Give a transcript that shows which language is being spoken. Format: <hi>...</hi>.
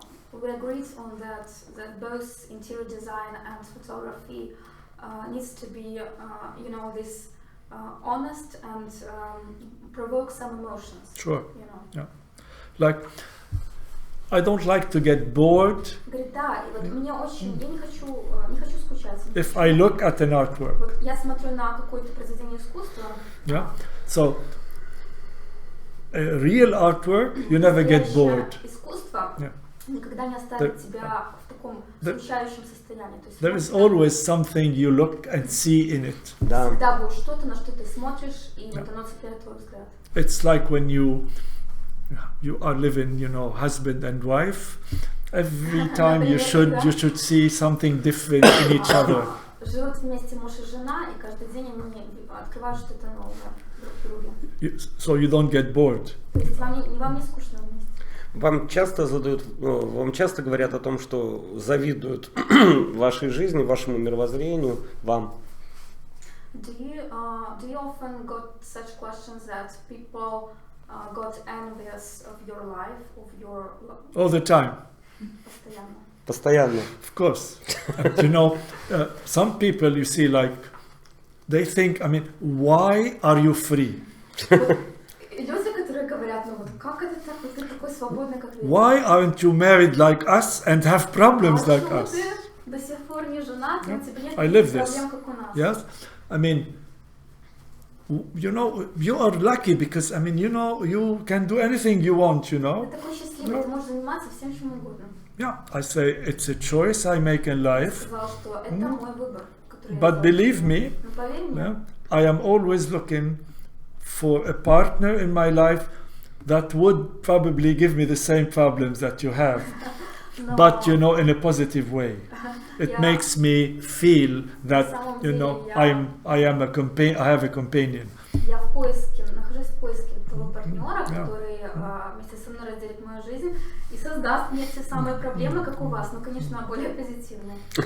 <en>We agreed on that both interior design and photography needs to be, you know, this honest and provoke some emotions. Sure. You know. Yeah. Like, I don't like to get bored.</en> <ru>Говорит, да, и вот мне очень, я не хочу скучать.</ru> <en>If I look at an artwork.</en> <ru>Вот я смотрю на какое-то произведение искусства.</ru> <en>Yeah. So, a real artwork, you never get bored.</en> <ru>Искусство никогда не оставит тебя в таком скучающем состоянии. То есть</ru> <en>there is always something you look and see in it.</en> <ru>Всегда будет что-то, на что ты смотришь, и вот оно цепляет твой взгляд.</ru> <en>It's like when you are living, you know, husband and wife. Every time you should see something different in each other.</en> <ru>Живут вместе муж и жена, и каждый день они открывают что-то новое друг в друге.</ru> <en>So you don't get bored.</en> <ru>То есть вам не скучно вместе. Вам часто говорят о том, что завидуют вашей жизни, вашему мировоззрению, вам?</ru> <en>Do you often got such questions that people got envious of your life, of your... All the time.</en> <ru>Постоянно.</ru> <en>Of course. You know, some people you see, like, they think, I mean, why are you free?</en> <ru>Люди, которые говорят, ну вот как это так, вот ты такой свободный, как вы.</ru> <en>Why aren't you married like us and have problems like us?</en> <ru>Ты до сих пор не женат, у тебя нет</ru> <en>I live</en> <ru>таких</ru> <en>this.</en> <ru>проблем, как у нас.</ru> <en>Yes, I mean, you know, you are lucky because, I mean, you know, you can do anything you want, you know.</en> <ru>Ты такой счастливый, ты можешь заниматься всем чем угодно.</ru> <en>Yeah, I say it's a choice I make in life.</en> <ru>Сказал, что это мой выбор, который я</ru> <en>But believe me,</en> <ru>Но поверь мне,</ru> <en>I am always looking for a partner in my life that would probably give me the same problems that you have, but you know, in a positive way. It makes me feel that, you know, I have a companion.</en> <ru>Я нахожусь в поиске того партнера, который вместе со мной разделит мою жизнь и создаст мне те самые проблемы, как у вас, но, конечно, более позитивные.</ru>